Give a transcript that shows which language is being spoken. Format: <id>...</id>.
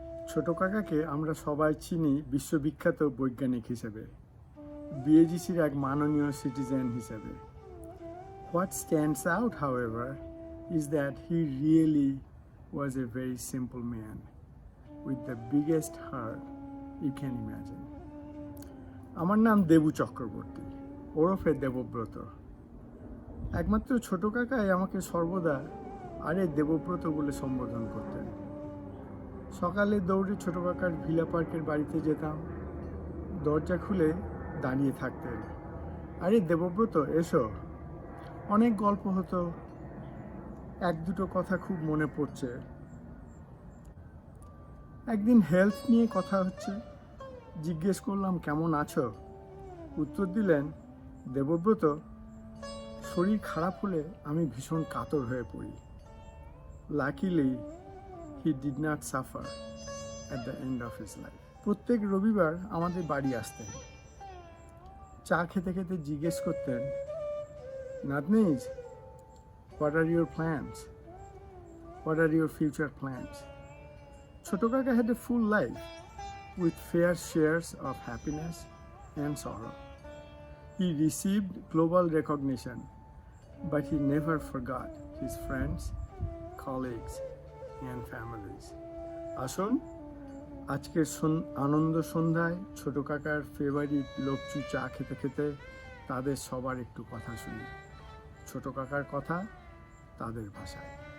<bn>ছোট কাকাকে আমরা সবাই চিনি বিশ্ববিখ্যাত বৈজ্ঞানিক হিসেবে, বিএজিসির এক মাননীয় সিটিজেন হিসেবে।</bn> <en>What stands out, however, is that he really was a very simple man with the biggest heart you can imagine.</en> <bn>আমার নাম দেবু চক্রবর্তী, ওরফে দেবব্রত। একমাত্র ছোট কাকাই আমাকে সর্বদা আরে দেবব্রত বলে সম্বোধন করতেন। সকালে দৌড়ে ছোট কাকার ভিলা পার্কের বাড়িতে যেতাম, দরজা খুলে দাঁড়িয়ে থাকতেন, আরে দেবব্রত এসো। অনেক গল্প হতো, এক দুটো কথা খুব মনে পড়ছে। একদিন হেলথ নিয়ে কথা হচ্ছে, জিজ্ঞেস করলাম কেমন আছো? উত্তর দিলেন, দেবব্রত, শরীর খারাপ হলে আমি ভীষণ কাতর হয়ে পড়ি।</bn> <en>Luckily he did not suffer at the end of his life.</en> <bn>প্রত্যেক রবিবার আমাদের বাড়ি আসতেন, চা খেতে খেতে জিজ্ঞেস করতেন, নাতনিজ,</bn> <en>what are your plans? What are your future plans? ছোট কাকা had a full life with fair shares of happiness and sorrow. He received global recognition, but he never forgot his friends, colleagues, and families.</en> <bn>আসুন আজকের আনন্দ সন্ধ্যায় ছোট কাকার favourite লোকচু চা খেতে খেতে তাদের সবার একটু কথা শুনি, ছোট কাকার কথা তাদের ভাষায়।</bn>